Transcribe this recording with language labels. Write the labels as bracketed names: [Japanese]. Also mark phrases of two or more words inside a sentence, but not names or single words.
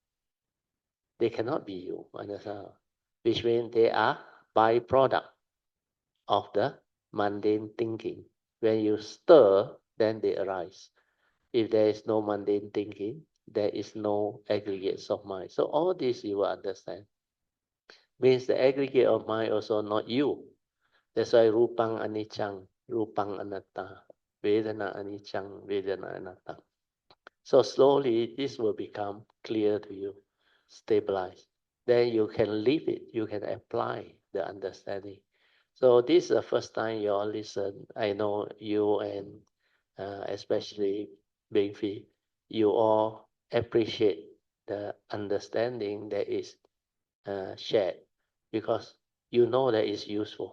[English] They cannot be you, understand? Which means they are byproduct of the mundane thinking. When you stir, then they arise. If there is no mundane thinking, there is no aggregates of mind. So all this you will understand. Means the aggregate of mind also not you. [Pali] That's why rupang anichang, rupang anatta, vedana anichang, vedana anatta. [English] So slowly this will become clear to you, stabilize. Then you can live it, you can apply the understanding. So this is the first time you all listen. I know you and especially Beng Fwee, you all appreciate the understanding that is shared because you know that it's useful.